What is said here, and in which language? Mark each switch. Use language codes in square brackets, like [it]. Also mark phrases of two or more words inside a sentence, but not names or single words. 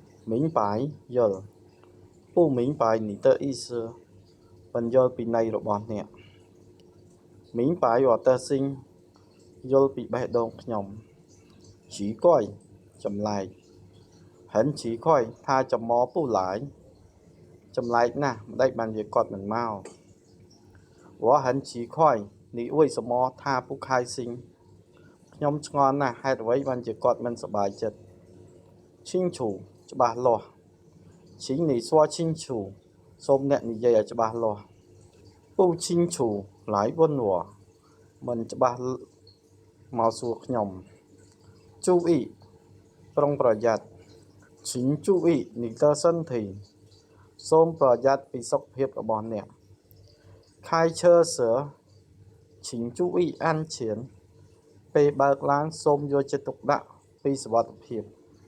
[zh] 明白有不明白你的意思 [km] មិនយល់ពីន័យរបស់អ្នក [zh] 明白我的心 [km] យល់ពីបេះដូងខ្ញុំ [zh] 奇怪ចម្លែក很奇 [km] 怪ថាចំមពូឡាយចម្លែកណាស់ម្ដេចបានជាគាត់មិនមក [zh] 我很奇怪你为什么他不 [km] 开心ខ្ញុំឆ្ងល់ណាស់ហេតុអ្វីបានជាគាត់មិនសប្បាយចិត្ត清楚ច្បាស់ លាស់ [zh] 请你说清楚 [km] សូមអ្នកនិយាយឲ្យច្បាស់លាស់ [zh] 不清楚来问我 [km] មិនច្បាស់មកសួរខ្ញុំ注意ប្រុងប្រយ័ត្ន [zh] 请注意你的身体 [km] សូមប្រយ័ត្នពីសុខភាពរបស់អ្នក [zh] 开车时请注意安全 [km] ពេលបើកឡានសូមយកចិត្តទុកដាក់ពីសុវត្ថិភាព